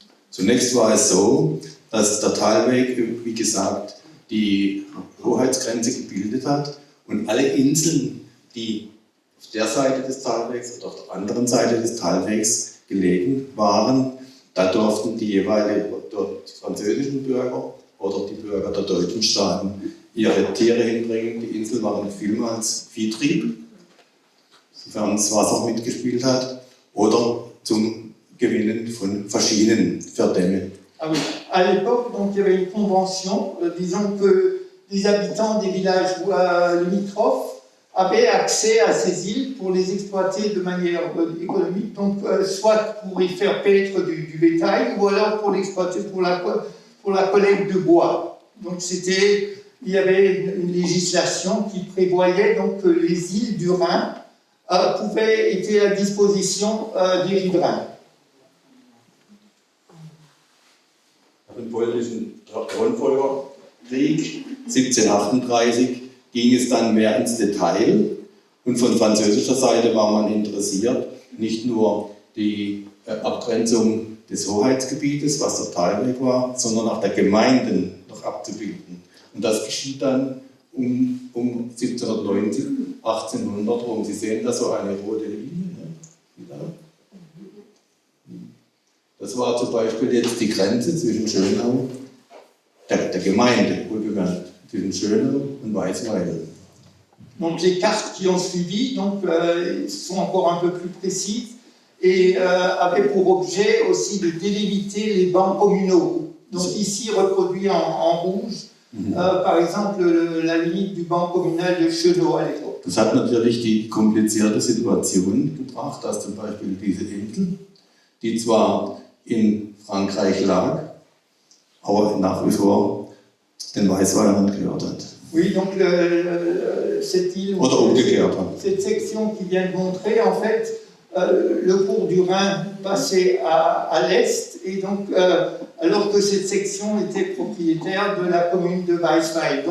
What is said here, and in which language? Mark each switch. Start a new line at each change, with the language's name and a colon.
German: Zunächst war es so, dass der Talweg, wie gesagt, die Hoheitsgrenze gebildet hat und alle Inseln, die auf der Seite des Talwegs oder auf der anderen Seite des Talwegs gelegen waren, da durften die jeweiligen französischen Bürger oder die Bürger der deutschen Staaten ihre Tiere hinbringen. Die Insel waren vielmals Viehtrieb, sofern das Wasser mitgespielt hat, oder zum Gewinnen von Faschinen für Dämme.
French: Ah oui. À l'époque, donc, il y avait une convention disant que les habitants des villages limitrophes avaient accès à ces îles pour les exploiter de manière économique, donc soit pour y faire paître du bétail, ou alors pour l'exploiter pour la collecte de bois. Donc il y avait une législation qui prévoyait donc que les îles du Rhin étaient à disposition des riverains.
German: Im polnischen Thronfolgerkrieg 1738 ging es dann mehr ins Detail und von französischer Seite war man interessiert, nicht nur die Abgrenzung des Hoheitsgebietes, was der Talweg war, sondern auch der Gemeinden noch abzubilden. Und das geschieht dann um 1790, 1800 rum. Sie sehen da so eine rote Linie. Ne? Das war zum Beispiel jetzt die Grenze zwischen Schönau, der Gemeinde, wohlgemerkt, zwischen Schönau und Weisweil.
French: Donc les cartes qui ont suivi donc, sont encore un peu plus précises et avaient pour objet aussi de délimiter les bancs communaux. Donc ici reproduit en rouge, par exemple la limite du banc communal de Chenot à l'époque.
German: Das hat natürlich die komplizierte Situation gebracht, dass zum Beispiel diese Insel, die zwar in Frankreich lag, aber nach wie vor den Weißweilern gehört hat.
French: Oui, donc cette île, cette section qui vient de montrer, en fait, le cours du Rhin passait à l'est, et donc, alors que cette section était propriétaire de la commune de Weisweil.